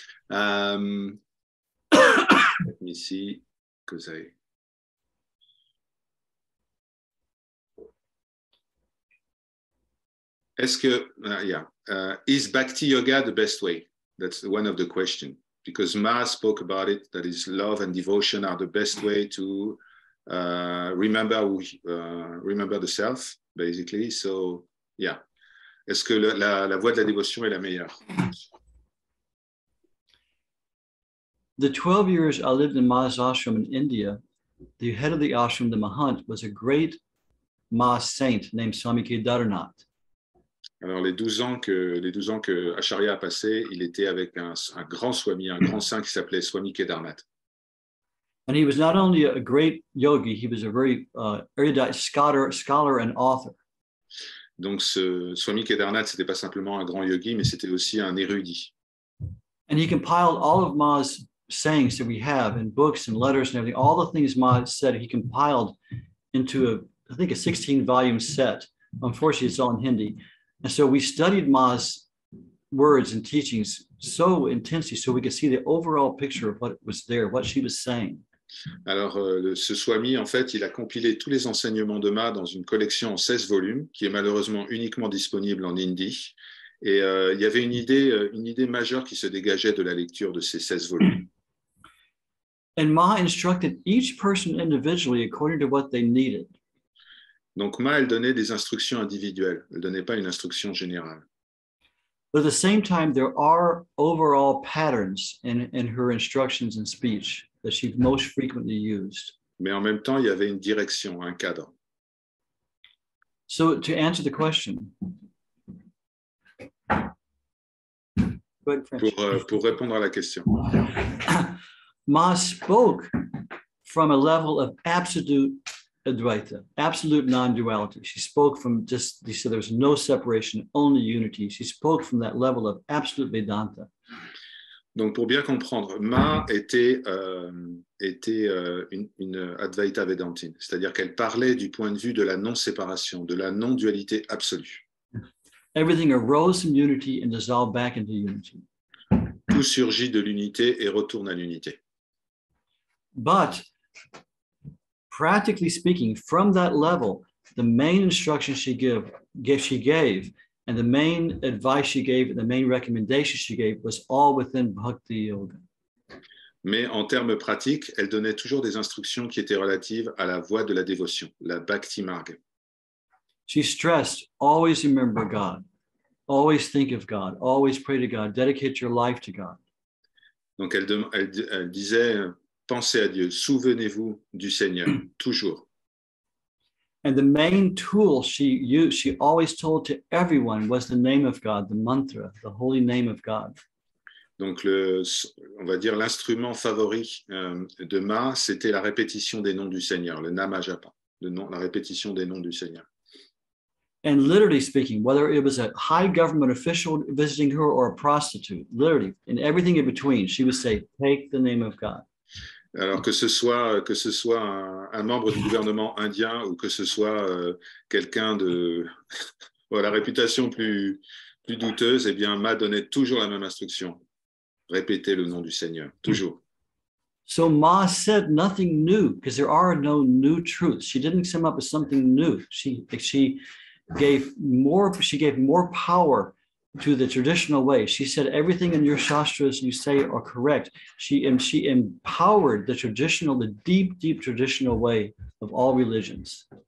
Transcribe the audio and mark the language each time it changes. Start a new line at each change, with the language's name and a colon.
English: Let me see, because is Bhakti Yoga the best way? That's one of the questions. Because Ma spoke about it, that is love and devotion are the best way to remember the self, basically. So, yeah.
French: Est-ce que la voie de la dévotion est la meilleure?
English: The 12 years I lived in Ma's ashram in India, the head of the ashram, the Mahant, was a great Ma saint named Swami Kedarnath.
French: Alors, les 12 ans que Acharya a passé, il était avec un grand Swami, un grand saint qui s'appelait Swami Kedarnath.
English: And he was not only a great yogi, he was a very erudite scholar and author.
French: Donc, ce Swami Kedarnath, ce n'était pas simplement un grand yogi, mais c'était aussi un érudit.
English: And he compiled all of Ma's sayings that we have in books and letters and everything, all the things Ma said, he compiled into I think a 16-volume set. Unfortunately, it's all in Hindi. And so we studied Ma's words and teachings so intensely so we could see the overall picture of what was there, what she was saying.
French: Alors, ce Swami, en fait, il a compilé tous les enseignements de Ma dans une collection en 16 volumes, qui est malheureusement uniquement disponible en hindi. Et il y avait une idée majeure qui se dégageait de la lecture de ces 16 volumes.
English: And Ma instructed each person individually according to what they needed.
French: Donc, Ma, elle donnait des instructions individuelles. Elle ne donnait pas une instruction générale.
English: But at the same time, there are overall patterns in her instructions and speech that she most frequently used.
French: mais en même temps, il y avait une direction, un cadre.
English: So to answer the question, go ahead, French.
French: Pour répondre à la question.
English: Ma spoke from a level of absolute Advaita, absolute non-duality. She spoke from just, she said there was no separation, only unity. She spoke from that level of absolute Vedanta.
French: Donc, pour bien comprendre, Ma était une Advaita Vedantine, c'est-à-dire qu'elle parlait du point de vue de la non-séparation, de la non-dualité absolue.
English: Everything arose from unity and dissolved back into unity.
French: Tout surgit de l'unité et retourne à l'unité.
English: But practically speaking, from that level, the main instruction she gave, and the main advice she gave, and the main recommendation she gave was all within Bhakti Yoga.
French: Mais en termes pratiques, elle donnait toujours des instructions qui étaient relatives à la voie de la dévotion, la Bhakti Marga.
English: She stressed, always remember God, always think of God, always pray to God, dedicate your life to God.
French: Donc elle disait, pensez à Dieu, souvenez-vous du Seigneur, toujours.
English: And the main tool she used, she always told to everyone, was the name of God, the mantra, the holy name of God.
French: Donc, on va dire l'instrument favori de Ma, c'était la répétition des noms du Seigneur, le Nama Japa, la répétition des noms du Seigneur.
English: And literally speaking, whether it was a high government official visiting her or a prostitute, literally, and everything in between, she would say, take the name of God.
French: Alors que ce soit un membre du gouvernement indien ou que ce soit quelqu'un de la réputation plus douteuse, eh bien, Ma donnait toujours la même instruction. Répétez le nom du Seigneur, toujours.
English: So Ma said nothing new because there are no new truths. She didn't come up with something new. She gave more power to the traditional way. She said everything in your shastras you say are correct. She empowered the deep traditional way of all religions.